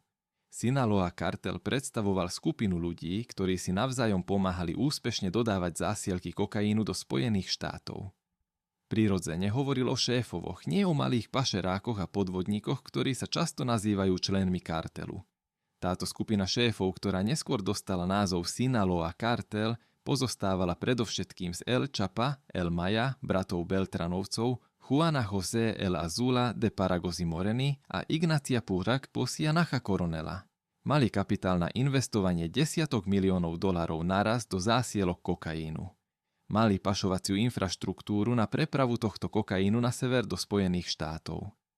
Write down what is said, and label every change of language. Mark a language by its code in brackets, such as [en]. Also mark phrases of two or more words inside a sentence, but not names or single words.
[sk] Sinaloa kartel predstavoval skupinu ľudí, ktorí si navzájom pomáhali úspešne dodávať zásielky kokainu do Spojených štátov. Prirodzene hovoril o šéfovoch, nie o malých pašerákoch a podvodníkoch, ktorí sa často nazývajú členmi kartelu. Táto skupina šéfov, ktorá neskôr dostala názov Sinaloa kartel, pozostávala predovšetkým z El Chapa, El Maya, bratov Beltranovcov, Juana José El Azula de Paragosi Moreny a Ignacia Púrak Posia Nacha Coronela. Mali kapitál na investovanie desiatok miliónov dolárov naraz do zásielok kokainu. Mali pašovaciu infraštruktúru na prepravu tohto kokainu na sever do Spojených štátov.